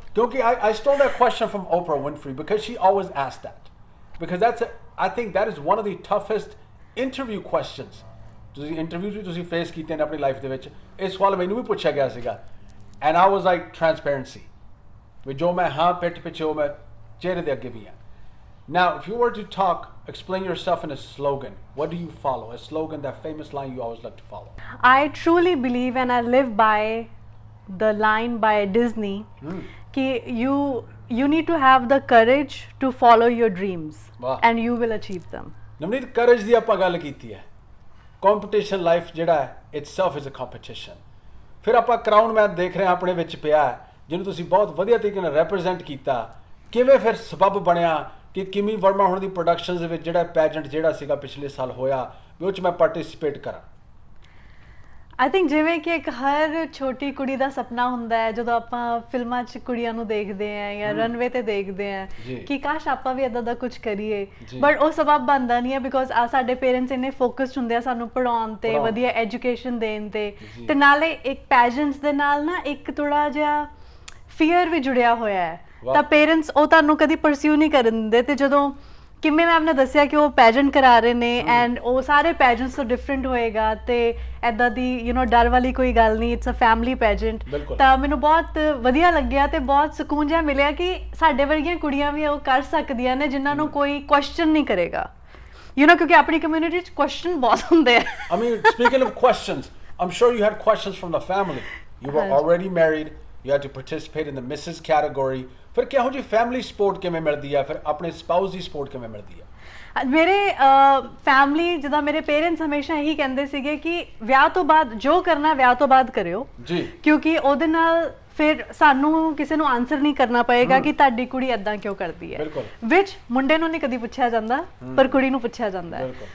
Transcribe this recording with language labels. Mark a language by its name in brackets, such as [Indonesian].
[English] ਕਿਉਂਕਿ I stole that question from Oprah Winfrey because she always asked that. Because I think that is one of the toughest interview questions. [Punjabi] ਤੁਸੀਂ interview ਵੀ ਤੁਸੀਂ face ਕੀਤੇ ਨੇ ਆਪਣੀ life ਦੇ ਵਿੱਚ. ਇਹ ਸਵਾਲ ਮੈਨੂੰ ਵੀ ਪੁੱਛਿਆ ਗਿਆ ਸੀਗਾ [English] and I was like transparency. [Punjabi] ਵੀ ਜੋ ਮੈਂ ਹਾਂ ਪਿੱਠ ਪਿੱਛੇ ਉਹ ਮੈਂ ਚਿਹਰੇ ਦੇ ਅੱਗੇ ਵੀ ਹਾਂ. [English] Now, if you were to talk, explain yourself in a slogan, what do you follow? A slogan, that famous line you always like to follow. I truly believe and I live by the line by Disney ki you need to have the courage to follow your dreams and you will achieve them. [Punjabi] Navneet, courage ਦੀ ਆਪਾਂ ਗੱਲ ਕੀਤੀ ਹੈ. [English] Competition life [Punjabi] ਜਿਹੜਾ ਹੈ [English] itself is a competition. [Punjabi] ਫਿਰ ਆਪਾਂ crown match ਦੇਖ ਰਹੇ ਹਾਂ ਆਪਣੇ ਵਿੱਚ ਪਿਆ ਜਿਹਨੂੰ ਤੁਸੀਂ ਬਹੁਤ ਵਧੀਆ ਤਰੀਕੇ ਨਾਲ ਰੈਪਰੈਜ਼ੈਂਟ ਕੀਤਾ. ਕਿਵੇਂ ਫਿਰ ਸਬਬ ਬਣਿਆ ਕਿ ਕਿਮੀ ਵਰਮਾ ਹੁਣ ਦੀ ਪ੍ਰੋਡਕਸ਼ਨਸ ਦੇ ਵਿੱਚ ਜਿਹੜਾ ਪੈਜੈਂਟ ਜਿਹੜਾ ਸੀਗਾ ਪਿਛਲੇ ਸਾਲ ਹੋਇਆ ਵੀ ਉਹ 'ਚ ਮੈਂ ਪਾਰਟਿਸਿਪੇਟ ਕਰਾਂ? ਆਈ ਥਿੰਕ ਜਿਵੇਂ ਕਿ ਇੱਕ ਹਰ ਛੋਟੀ ਕੁੜੀ ਦਾ ਸੁਪਨਾ ਹੁੰਦਾ ਹੈ ਜਦੋਂ ਆਪਾਂ ਫਿਲਮਾਂ 'ਚ ਕੁੜੀਆਂ ਨੂੰ ਦੇਖਦੇ ਹਾਂ ਜਾਂ ਰਨਵੇ ਤੇ ਦੇਖਦੇ ਹਾਂ ਕਿ ਕਾਸ਼ ਆਪਾਂ ਵੀ ਇੱਦਾਂ ਦਾ ਕੁਝ ਕਰੀਏ, ਬਟ ਉਹ ਸਬਬ ਬਣਦਾ ਨਹੀਂ ਹੈ ਬਿਕੋਜ਼ ਸਾਡੇ ਪੇਰੈਂਟਸ ਇੰਨੇ ਫੋਕਸਡ ਹੁੰਦੇ ਆ ਸਾਨੂੰ ਪੜ੍ਹਾਉਣ ਤੇ, ਵਧੀਆ ਐਜੂਕੇਸ਼ਨ ਦੇਣ ਤੇ ਨਾਲੇ ਇੱਕ ਪੈਜੈਂਟਸ ਦੇ ਨਾਲ ਨਾ ਇੱਕ ਥੋੜਾ ਜਿਹਾ ਫੀਅਰ ਵੀ ਜੁੜਿਆ ਹੋਇਆ ਹੈ. ਤਾਂ ਪੇਰੈਂਟਸ ਉਹ ਤੁਹਾਨੂੰ ਕਦੀ ਪਰਸਿਊ ਨਹੀਂ ਕਰਨ ਦਿੰਦੇ ਤੇ ਜਦੋਂ ਕਿਵੇਂ ਮੈਮ ਨੇ ਦੱਸਿਆ ਕਿ ਉਹ ਪੈਜੈਂਟ ਕਰਾ ਰਹੇ ਨੇ ਐਂਡ ਉਹ ਸਾਰੇ ਪੈਜੈਂਟਸ ਤੋਂ ਡਿਫਰੈਂਟ ਹੋਏਗਾ ਤੇ ਐਦਾਂ ਦੀ ਡਰ ਵਾਲੀ ਕੋਈ ਗੱਲ ਨਹੀਂ, [English] It's a family pageant. [Punjabi] ਤਾਂ ਮੈਨੂੰ ਬਹੁਤ ਵਧੀਆ ਲੱਗਿਆ ਤੇ ਬਹੁਤ ਸਕੂਨ ਜਿਹਾ ਮਿਲਿਆ ਕਿ ਸਾਡੇ ਵਰਗੀਆਂ ਕੁੜੀਆਂ ਵੀ ਉਹ ਕਰ ਸਕਦੀਆਂ ਨੇ ਜਿਨ੍ਹਾਂ ਨੂੰ ਕੋਈ ਕੁਐਸਚਨ ਨਹੀਂ ਕਰੇਗਾ, ਕਿਉਂਕਿ ਆਪਣੀ ਕਮਿਊਨਿਟੀ 'ਚ ਕੁਐਸਚਨ ਬਹੁਤ ਹੁੰਦੇ ਆ। [English] I mean, speaking of questions, I'm sure you had questions from the family. You were already married, you had to participate in the Mrs. category. [Punjabi] ਫਿਰ ਕਿਹੋ ਜਿਹੀ ਫੈਮਿਲੀ ਸਪੋਰਟ ਕਿਵੇਂ ਮਿਲਦੀ ਆ, ਫਿਰ ਆਪਣੇ ਸਪਾਊਸ ਦੀ ਸਪੋਰਟ ਕਿਵੇਂ ਮਿਲਦੀ ਆ? ਮੇਰੇ ਫੈਮਿਲੀ ਜਿੱਦਾਂ ਮੇਰੇ ਪੇਰੈਂਟਸ ਹਮੇਸ਼ਾ ਇਹੀ ਕਹਿੰਦੇ ਸੀਗੇ ਕਿ ਵਿਆਹ ਤੋਂ ਬਾਅਦ ਜੋ ਕਰਨਾ ਵਿਆਹ ਤੋਂ ਬਾਅਦ ਕਰਿਓ ਜੀ, ਕਿਉਂਕਿ ਉਹਦੇ ਨਾਲ ਫਿਰ ਸਾਨੂੰ ਕਿਸੇ ਨੂੰ ਆਨਸਰ ਨਹੀਂ ਕਰਨਾ ਪਏਗਾ ਕਿ ਤੁਹਾਡੀ ਕੁੜੀ ਇਦਾਂ ਕਿਉਂ ਕਰਦੀ ਹੈ, ਵਿੱਚ ਮੁੰਡੇ ਨੂੰ ਨਹੀਂ ਕਦੀ ਪੁੱਛਿਆ ਜਾਂਦਾ ਪਰ ਕੁੜੀ ਨੂੰ ਪੁੱਛਿਆ ਜਾਂਦਾ ਹੈ।